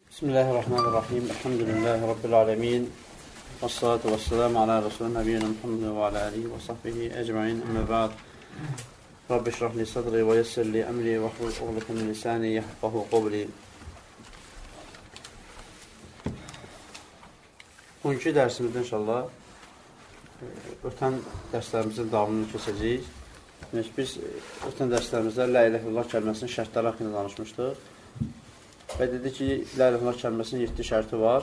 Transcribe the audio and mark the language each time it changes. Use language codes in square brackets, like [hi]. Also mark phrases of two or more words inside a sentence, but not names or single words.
[ar] بسم الله الرحمن الرحيم. الحمد لله رب العالمين. والصلاة والسلام على رسول نبينا محمد وعلى آله وصحبه أجمعين. أما بعد. رب اشرح لي صدري ويسر لي أمري واحلل عقدة من لساني يفقهوا قولي. [az] Bugünkü dərsimizdə inşallah ötən dərslərimizin davamını keçəcəyik. Biz ötən dərslərimizdə [ar] لا إله إلا الله [az] kəlməsinin şərtləri haqqında danışmışdıq. Və dedi ki, [ar] لا إله إلا الله [az] kəlməsinin 7 şərti var.